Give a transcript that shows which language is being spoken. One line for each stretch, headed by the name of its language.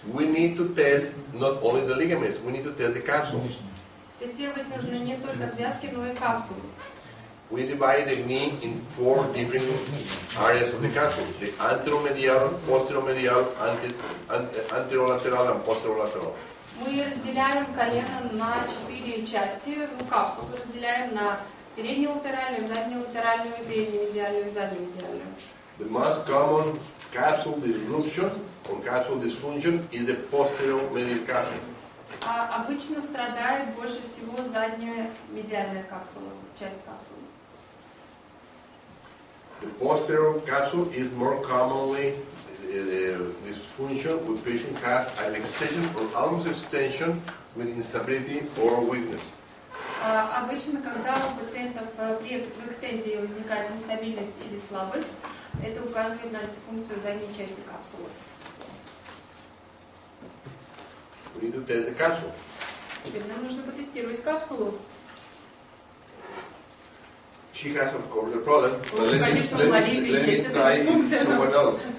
English: We need to test not only the ligaments, we need to test the capsule.
Russian: Тестировать нужно не только связки, но и капсулу.
English: We divide the knee in 4 different areas of the capsule: the anteromedial, posteromedial, anterolateral, and posterolateral.
Russian: Мы разделяем колено на 4 части, капсулу разделяем на переднюю латеральную, заднюю латеральную, переднюю медиальную и заднюю медиальную.
English: The most common capsule disruption or capsule dysfunction is the posterior medial capsule.
Russian: Обычно страдает больше всего задняя медиальная капсула, часть капсулы.
English: The posterior capsule is more commonly dysfunction when patient has an extension or almost extension with instability or weakness.
Russian: Обычно, когда у пациентов в экстензии возникает нестабильность или слабость, это указывает на дисфункцию задней части капсулы.
English: We need to test the capsule.
Russian: Теперь нам нужно потестировать капсулу.
English: She has, of course, the problem. But let me try someone else.